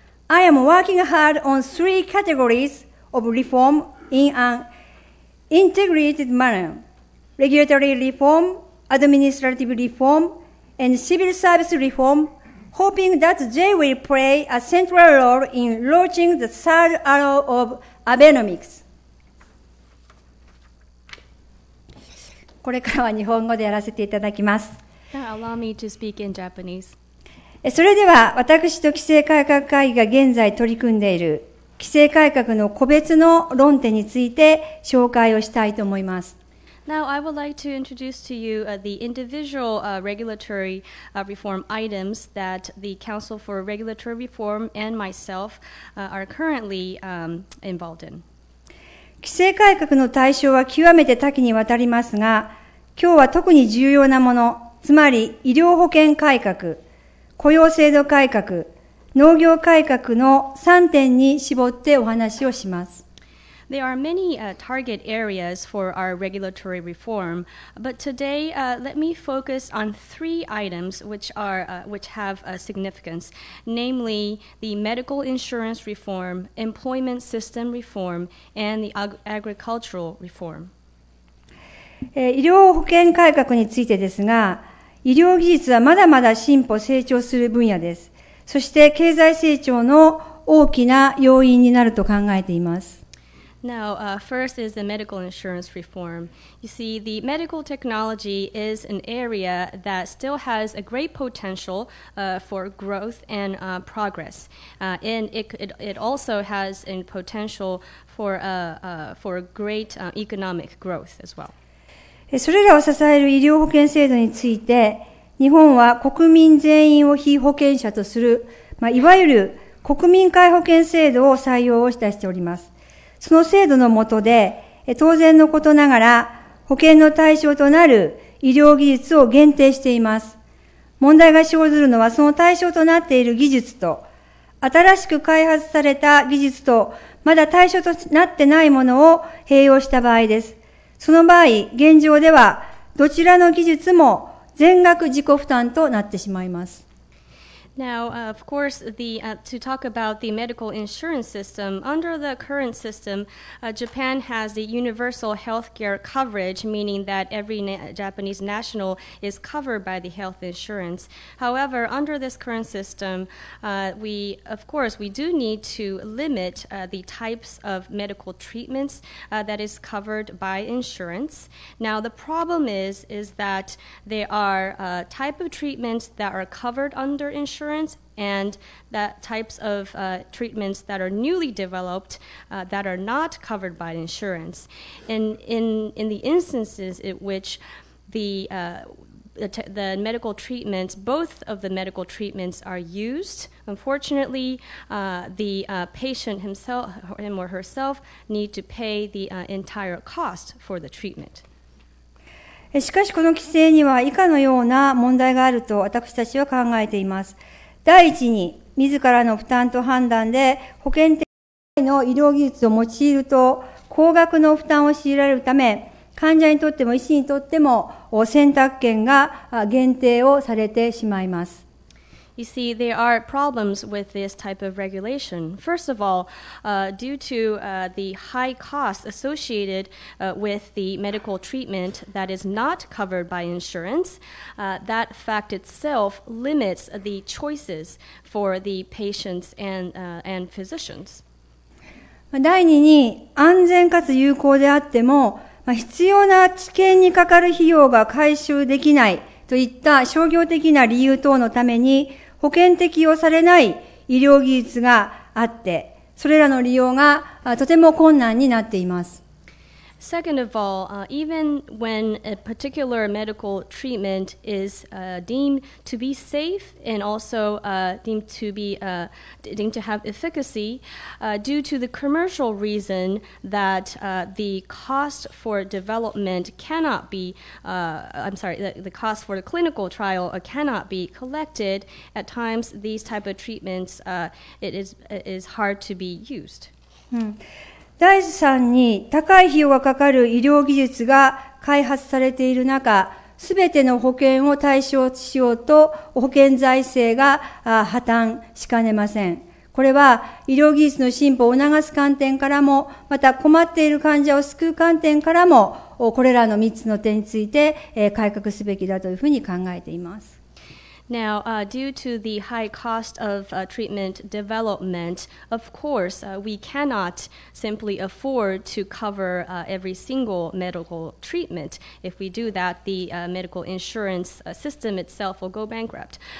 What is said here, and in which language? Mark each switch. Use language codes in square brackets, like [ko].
[en] I am working hard on 3 categories of reform in an integrated manner: regulatory reform, administrative reform, and civil service reform, hoping that they will play a central role in launching the third arrow of Abenomics. [ja] これからは日本語でやらせていただきます。 [en] Now allow me to speak in Japanese. [ja] それでは私と規制改革会議が現在取り組んでいる規制改革の個別の論点について紹介をしたいと思います。 [en] Now, I would like to introduce to you the individual regulatory reform items that the Council for Regulatory Reform and myself are currently involved in. [ja] 規制改革の対象は極めて多岐にわたりますが、今日は特に重要なもの、つまり医療保険改革、雇用制度改革、農業改革の3点に絞ってお話をします。 [en] There are many target areas for our regulatory reform, but today let me focus on 3 items which have significance, namely the medical insurance reform, employment system reform, and the agricultural reform. [ja] 医療保険改革についてですが、医療技術はまだまだ進歩成長する分野です。そして経済成長の大きな要因になると考えています。 [en] Now, first is the medical insurance reform. You see, the medical technology is an area that still has a great potential for growth and progress. And it also has a potential for great economic growth as well. [ja] それらを支える医療保険制度について、日本は国民全員を被保険者とするいわゆる国民皆保険制度を採用をいたしております。その制度の下で、当然のことながら、保険の対象となる医療技術を限定しています。問題が生ずるのは、その対象となっている技術と、新しく開発された技術と、まだ対象となってないものを併用した場合です。その場合、現状では、どちらの技術も全額自己負担となってしまいます。 [en] Now, of course, to talk about the medical insurance system, under the current system, Japan has the universal healthcare coverage, meaning that every Japanese national is covered by the health insurance. However, under this current system, we do need to limit the types of medical treatments that is covered by insurance. Now, the problem is that there are type of treatments that are covered under insurance, and that types of treatments that are newly developed that are not covered by insurance. And in the instances in which the medical treatments, both of the medical treatments are used, unfortunately, the patient him or herself need to pay the entire cost for the treatment. [ja] しかしこの規制には以下のような問題があると私たちは考えています。第一に、自らの負担と判断で保険的の医療技術を用いると高額の負担を強いられるため、患者にとっても医師にとっても選択権が限定をされてしまいます。 [en] You see, there are problems with this type of regulation. First of all, due to the high cost associated with the medical treatment that is not covered by insurance, that fact itself limits the choices for the patients and physicians. [ja] 第二に、安全かつ有効であっても、必要な治験にかかる費用が回収できないといった商業的な理由等のために、保険適用されない医療技術があって、それらの利用がとても困難になっています。 [en] Second of all, even when a particular medical treatment is deemed to be safe and also deemed to have efficacy, due to the commercial reason that the cost for development cannot be, the cost for the clinical trial cannot be collected. At times, these type of treatments, it is hard to be used. [ja] 第3に、高い費用がかかる医療技術が開発されている中、すべての保険を対象しようと保険財政が破綻しかねません。これは医療技術の進歩を促す観点からも、また困っている患者を救う観点からも、これらの3つの点について改革すべきだというふうに考えています。 [en] Now, due to the high cost of treatment development, of course, we cannot simply afford to cover every single medical treatment. If we do that, the medical insurance system itself will go bankrupt.